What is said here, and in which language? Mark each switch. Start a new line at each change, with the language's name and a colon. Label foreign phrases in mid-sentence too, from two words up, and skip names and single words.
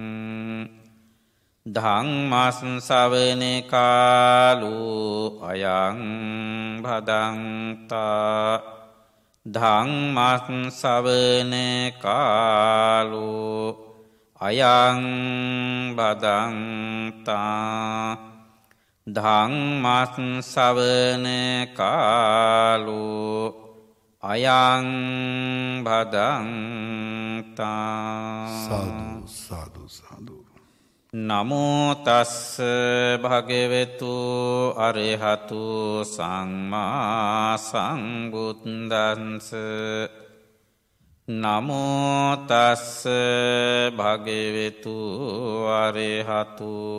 Pali: ධම්මස් ශ්‍රවණ කාලෝ අයං භදංතා ධම්මස් ශ්‍රවණ කාලෝ අයං භදංතා ධම්මස් ශ්‍රවණ කාලෝ අයං භදංතා සාදු සාදු සාදු. නමෝ තස්ස භගවතු අරහතු සම්මා සම්බුද්දස්ස නමෝ තස්ස භගවතු අරහතු